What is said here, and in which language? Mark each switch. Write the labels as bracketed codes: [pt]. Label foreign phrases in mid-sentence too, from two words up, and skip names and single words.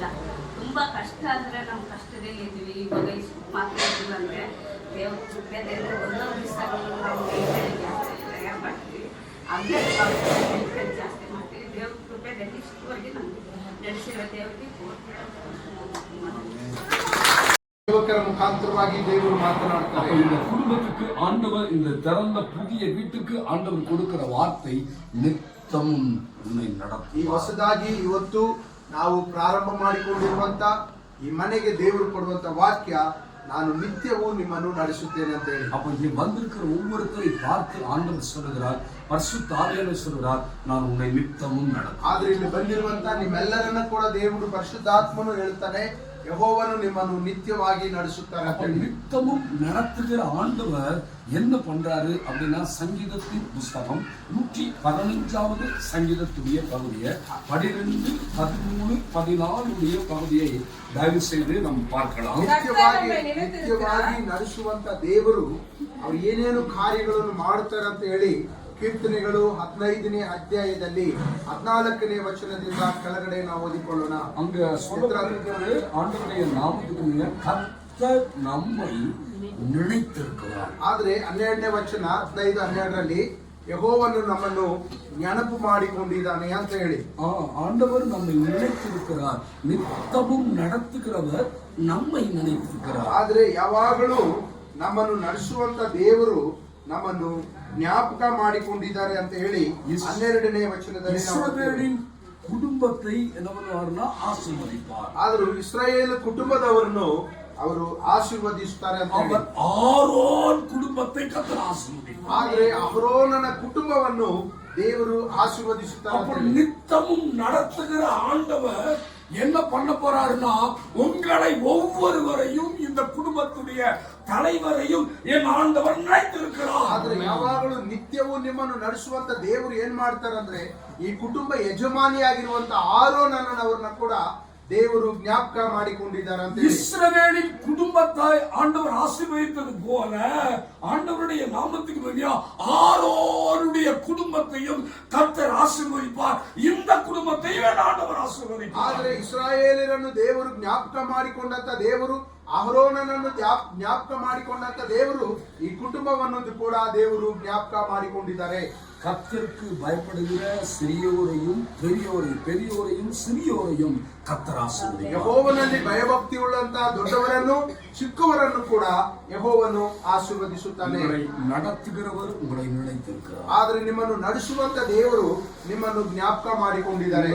[kn] ತುಂಬ ಕಷ್ಟ ಅಂದರೆ ನಮ್ಮ ಕಷ್ಟದಲ್ಲಿ ಇದ್ವಿ. ಇವಾಗ ಇಷ್ಟು ಮಾತಾಡಿದ್ವಿ ಅಂದರೆ ದೇವ್ರ ಕೃಪೆಯಲ್ಲಿ ಒಂದೊಂದು ದಿವಸ ನಾವು ತಯಾರು ಮಾಡ್ತೀವಿ, ಹಂಗೆ ಜಾಸ್ತಿ ಮಾಡ್ತೀವಿ. ದೇವ್ರ ಕೃಪೆಯಲ್ಲಿ ಇಷ್ಟುವರೆಗೆ ನಮಗೆ ನಡೆಸಿರೋ ದೇವರಿಗೆ ಸೇವಕರ ಮುಖಾಂತರವಾಗಿ ದೇವರು ಮಾತನಾಡ್ತಾರೆ. [ta] இந்த குடும்பத்துக்கு ஆண்டவர் இந்த திறந்த புதிய வீட்டுக்கு ஆண்டவர் கொடுக்கிற வார்த்தை நித்தமும் உன்னை [kn] ಈ [ta] நடத்தும். [kn] ಹೊಸದಾಗಿ ಇವತ್ತು ನಾವು ಪ್ರಾರಂಭ ಮಾಡಿಕೊಂಡಿರುವಂತ ಈ ಮನೆಗೆ ದೇವರು ಕೊಡುವಂತ ವಾಕ್ಯ, ನಾನು ನಿತ್ಯವೂ ನಿಮ್ಮನ್ನು ನಡೆಸುತ್ತೇನೆ ಅಂತ ಹೇಳಿ. [ta] அப்ப இங்க வந்திருக்கிற ஒவ்வொருத்தரை பார்த்து ஆண்டவர் சொல்லுகிறார், பரிசுத்த ஆவியானவர் சொல்லுகிறார், நான் உன்னை நித்தமும் நடத்துவேன். [kn] ಆದ್ರೆ ಇಲ್ಲಿ ಬಂದಿರುವಂತ ನಿಮ್ಮೆಲ್ಲರನ್ನ ಕೂಡ ದೇವರು ಪರಿಶುದ್ಧಾತ್ಮನು ಹೇಳ್ತಾನೆ, ಯೆಹೋವನು ನಿಮ್ಮನ್ನು ನಿತ್ಯವಾಗಿ ನಡೆಸುತ್ತಾರೆ ಅಂತ ಹೇಳಿ. [ta] நித்தமும் நடத்துகிற ஆண்டவர் என்ன பண்றாரு அப்படின்னா, சங்கீதத்தின் புஸ்தகம் 115வது சங்கீதத்துடைய பகுதியை 12, 13, 14 பகுதியை தயவு செய்து நம்ம பார்க்கலாம். [kn] ನಿತ್ಯವಾಗಿ ನಡೆಸುವಂತ ದೇವರು ಅವ್ರು ಏನೇನು ಕಾರ್ಯಗಳನ್ನು ಮಾಡುತ್ತಾರೆ ಅಂತ ಹೇಳಿ ಕೀರ್ತನೆಗಳು 15ನೇ ಅಧ್ಯಾಯದಲ್ಲಿ 14ನೇ ವಚನದಿಂದ ಕೆಳಗಡೆ ನಾವು ಓದಿಕೊಳ್ಳೋಣ. [ta] அங்க சொல்லப்பட்டிருக்கிறது, ஆண்டவருடைய நாமத்துக்கு கர்த்தர் நம்மை நினைத்திருக்கிறார். [kn] ಆದ್ರೆ 12ನೇ ವಚನ 15, 12ರಲ್ಲಿ ಯೆಹೋವನು ನಮ್ಮನ್ನು ನೆನಪು ಮಾಡಿಕೊಂಡಿದ್ದಾನೆ ಅಂತ ಹೇಳಿ. [ta] ஆண்டவர் நம்மை நினைத்திருக்கிறார், நித்தமும் நடத்துகிறவர் நம்மை நினைத்திருக்கிறார். [kn] ಆದ್ರೆ ಯಾವಾಗಲೂ ನಮ್ಮನ್ನು ನಡೆಸುವಂತ ದೇವರು ನಮ್ಮನ್ನು ಜ್ಞಾಪಕ ಮಾಡಿಕೊಂಡಿದ್ದಾರೆ ಅಂತ ಹೇಳಿ 12ನೇ ವಚನದಲ್ಲಿ [ta] இஸ்ரவேலின் குடும்பத்தை என்ன பண்ணுவார்னா ஆசீர்வதிப்பார். [kn] ಆದರೂ ಇಸ್ರಾಯೇಲ್ ಕುಟುಂಬದವರನ್ನು ಅವರು ಆಶೀರ್ವದಿಸುತ್ತಾರೆ ಅಂತ ಹೇಳಿ. [ta] ஆரோன் குடும்பத்தை கர்த்தர் ஆசீர்வதிப்பார். [kn] ಆದ್ರೆ ಅಹರೋನನ ಕುಟುಂಬವನ್ನು ದೇವರು ಆಶೀರ್ವದಿಸುತ್ತಾರೆ. [ta] அப்ப நித்தமும் நடத்துகிற ஆண்டவர் என்ன பண்ண போறாருன்னா, உங்களை ஒவ்வொருவரையும் இந்த குடும்பத்துடைய தலைவரையும் என் ஆண்டவர் நினைத்திருக்கிறார். [kn] ಆದ್ರೆ ಯಾವಾಗಲೂ ನಿತ್ಯವೂ ನಿಮ್ಮನ್ನು ನಡೆಸುವಂತ ದೇವರು ಏನ್ ಮಾಡ್ತಾರೆ ಅಂದ್ರೆ, ಈ ಕುಟುಂಬ ಯಜಮಾನಿಯಾಗಿರುವಂತ ಆರೋನನವರನ್ನ ಕೂಡ ದೇವರು ಜ್ಞಾಪಕ ಮಾಡಿಕೊಂಡಿದ್ದಾರೆ ಅಂತ ಹೇಳಿ. [ta] இஸ்ரவேலின் குடும்பத்தை ஆண்டவர் ஆசீர்வதித்தது போல ஆண்டவருடைய நாமத்துக்கு மகிமையா ஆரோனுடைய குடும்பத்தையும் கர்த்தர் ஆசீர்வதிப்பார். இந்த குடும்பத்தையும் ஆண்டவர் ஆசீர்வதிப்பார். [kn] ಆದ್ರೆ ಇಸ್ರಾಯೇಲರನ್ನು ದೇವರು ಜ್ಞಾಪಕ ಮಾಡಿಕೊಂಡಂತ ದೇವರು, ಅಹರೋನನನ್ನು ಜ್ಞಾಪಕ ಮಾಡಿಕೊಂಡಂತ ದೇವರು ಈ ಕುಟುಂಬವನ್ನು ಕೂಡ ದೇವರು ಜ್ಞಾಪಕ ಮಾಡಿಕೊಂಡಿದ್ದಾರೆ. [ta] கர்த்தருக்கு பயப்படுகிற சிறியோரையும் பெரியோரையும் சிறியோரையும் கர்த்தர் ஆசீர்வதிப்பார். [kn] ಯೆಹೋವನಲ್ಲಿ ಭಯಭಕ್ತಿ ಉಳ್ಳಂತ ದೊಡ್ಡವರನ್ನು ಚಿಕ್ಕವರನ್ನು ಕೂಡ ಯೆಹೋವನು ಆಶೀರ್ವದಿಸುತ್ತಾನೆ. [ta] உங்களை நடத்துகிறவர் உங்களை நினைத்திருக்கிறார். [kn] ಆದ್ರೆ ನಿಮ್ಮನ್ನು ನಡೆಸುವಂತ ದೇವರು ನಿಮ್ಮನ್ನು ಜ್ಞಾಪಕ ಮಾಡಿಕೊಂಡಿದ್ದಾರೆ.